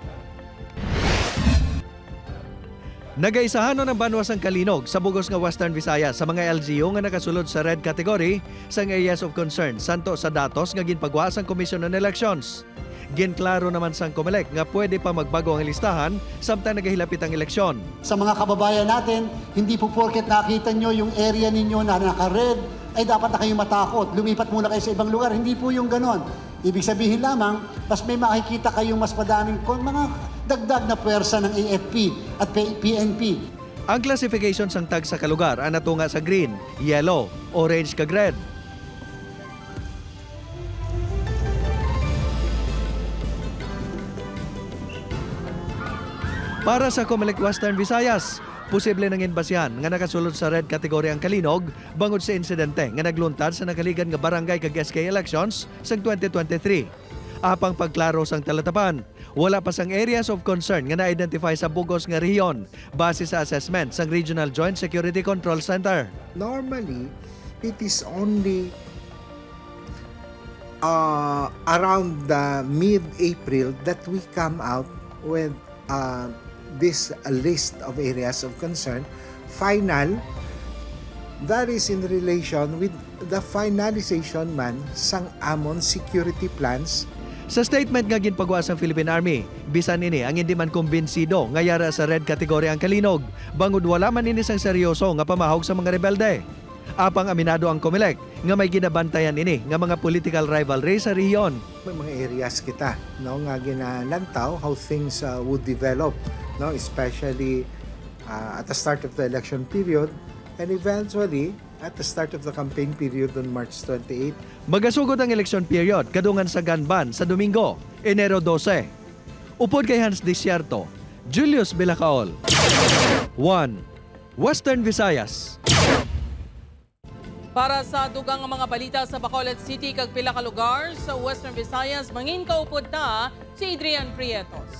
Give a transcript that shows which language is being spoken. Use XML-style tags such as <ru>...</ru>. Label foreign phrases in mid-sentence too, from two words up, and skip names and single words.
<hil>Nagaisahanon ang Banwa sang Kalinog sa bugos nga Western Visayas sa mga LGU nga nakasulod sa</hil> <en>red category</en> <hil>sang</hil> <en>areas of concern</en> <hil>santo sa datos nga ginpagwa sang Commission on Elections. Ginklaro naman sang COMELEC nga pwede pa magbago ang listahan samtang nagahilapit ang eleksyon.</hil> <tl>Sa mga kababayan natin, hindi po porket nakita nyo yung area ninyo na naka-red, ay dapat na kayong matakot. Lumipat muna kayo sa ibang lugar. Hindi po yung ganon. Ibig sabihin lamang, mas may makikita kayong mas madaming mga dagdag na puwersa ng AFP at PNP.</tl> <hil>Ang classification sang tag sa kalugar ang natunga sa green, yellow, orange kag red. Para sa COMELEC Western Visayas, posible nang inbasyan nga nakasulod sa</hil> <en>red category</en> <hil>ang Kalinog bangod sa insidente nga nagluntad sa nakaligan nga barangay kag SK elections sa 2023. Apang pagklaro sang talatapan, wala pa sang</hil> <en>areas of concern</en> <hil>nga na-identify sa bugos nga rehiyon base sa assessment sang Regional Joint Security Control Center.</hil> <en>Normally, it is only around the mid-April that we come out with this list of areas of concern. Final, that is in relation with the finalization</en> <hil>man sang amon</hil> <en>security plans.</en> <hil>Sa statement nga ginpagwa sang Philippine Army, bisan ini ang hindi man kumbinsido nga yara sa</hil> <en>red category</en> <hil>ang Kalinog, bangod wala man ini sang seryoso nga pamahog sa mga rebelde. Apang aminado ang COMELEC nga may ginabantayan ini nga mga</hil> <en>political rivalry</en> <hil>sa rehiyon. May mga areas kita nga ginalantaw</hil> <en>how things would develop, especially at the start of the election period and eventually at the start of the campaign period on March 28.</en> <hil>Magasugod ang election period kadungan sa Ganban sa Domingo, Enero 12. Upod kay Hans Desierto, Julius Bilacaol. 1. Western Visayas. Para sa dugang nga mga balita sa Bacolod City kag pila ka lugar sa Western Visayas, mangin kaupod na si Adrian Prietos.</hil>